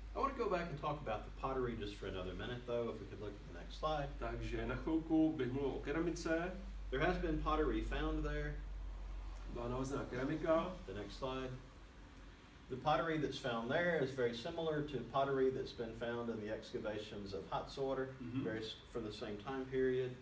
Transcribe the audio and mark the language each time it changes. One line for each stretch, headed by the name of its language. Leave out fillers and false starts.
English: I want to go back and talk about the pottery just for another minute though, if we could look at the next slide.
Czech: Takže na chvilku bych mluvil o keramice.
English: There has been pottery found there.
Czech: Byla nalezená keramika.
English: The next slide. The pottery that's found there is very similar to pottery that's been found in the excavations of Hatzor, from the same time period.